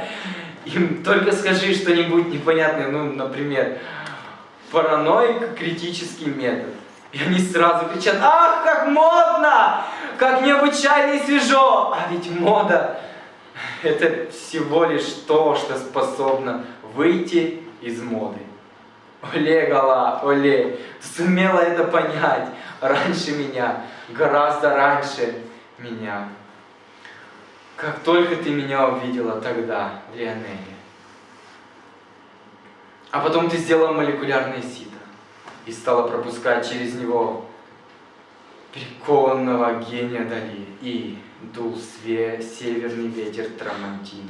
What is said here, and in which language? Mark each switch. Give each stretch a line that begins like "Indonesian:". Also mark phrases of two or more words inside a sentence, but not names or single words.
Russian: Им только скажи что-нибудь непонятное, ну, например, параноико-критический метод. И они сразу кричат: ах, как модно! Как необычайно и свежо! А ведь мода — это всего лишь то, что способно выйти из моды. Оле, Гала, оле! Ты сумела это понять раньше меня, гораздо раньше меня. Как только ты меня увидела тогда, в Лионеле. А потом ты сделала молекулярное сито и стала пропускать через него прикованного гения Дали, и дул северный ветер Трамантино.